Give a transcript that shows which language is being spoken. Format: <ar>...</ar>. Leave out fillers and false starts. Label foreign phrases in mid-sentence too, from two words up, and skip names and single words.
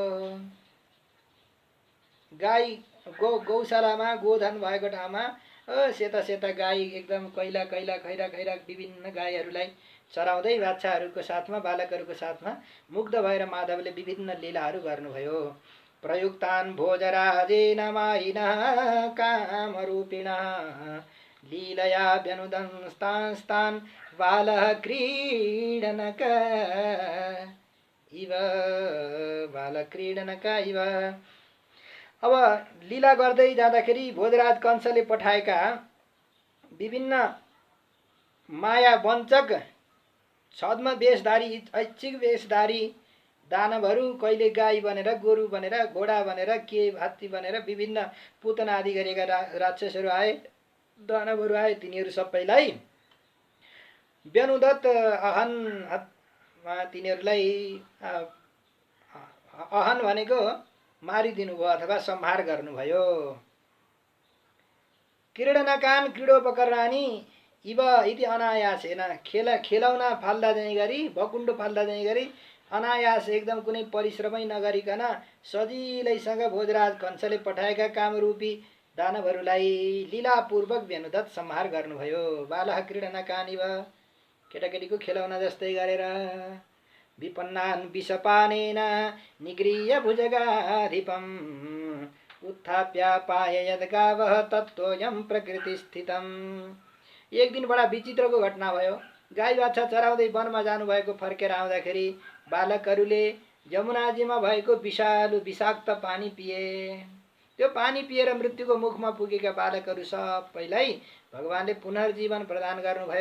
<ne>गाई गौशालामा गोधन भएको ठाउँमा सेता सेता गाई एकदम कैला कैला खैरा खैरा विभिन्न गाईहरूलाई चराउँदै बाछाहरूको साथमा, बालकहरूको साथमा मुग्ध भएर माधवले विभिन्न लीलाहरू गर्नुभयो।</ne> <sa>प्रयुक्तान् भोजराजेन मायिनः कामरूपिणः लीलया व्यनुदंस्तांस्तान् बालः क्रीडनक इव।</sa> <ne>अब लीला गर्दै जाँदाखेरि भोजराज कंसले पठाएका विभिन्न माया वञ्चक छद्म वेशधारी, ऐच्छिक वेशधारी दानवहरू, कहिले गाई बनेर, गोरु बनेर, घोडा बनेर, के हात्ती बनेर विभिन्न पुतना आदि गरेका राक्षसहरू आए, दानवहरू आए। तिनीहरू सबैलाई व्यनुदत्त तिनीहरूलाई अहन भनेको मारिदिनु भयो अथवा संहार गर्नुभयो।</ne> <sa>क्रीडनकान क्रीडोपकरणानि इव इति अनायासेन,</sa> <ne>खेलौना फाल्दा जाने गरी, भकुण्डो फाल्दा जाने गरी अनायास एकदम कुनै परिश्रमै नगरिकन सजिलैसँग भोजराज कंसले पठाएका कामरूपी दानवहरूलाई लीलापूर्वक व्यनुदत संहार गर्नुभयो।</ne> <sa>बालः क्रीडनकानिव</sa> <ne>केटाकेटीको खेलौना जस्तै गरेर</ne> <sa>विपन्नान् विषपानेन निगृह्य भुजगाधिपम् उत्थाप्यापाय यद्गावः तत्त्वयं प्रकृतिस्थितम्।</sa> <ne>एक दिन बडा विचित्रको घटना भयो। गाई बाछा चराउँदै वनमा जानुभएको फर्केर आउँदाखेरि बालकहरूले जमुनाजीमा भएको विषालु विषाक्त पानी पिए। त्यो पानी पिएर मृत्युको मुखमा पुगेका बालकहरू सबैलाई भगवानले पुनर्जीवन प्रदान गर्नुभयो।</ne>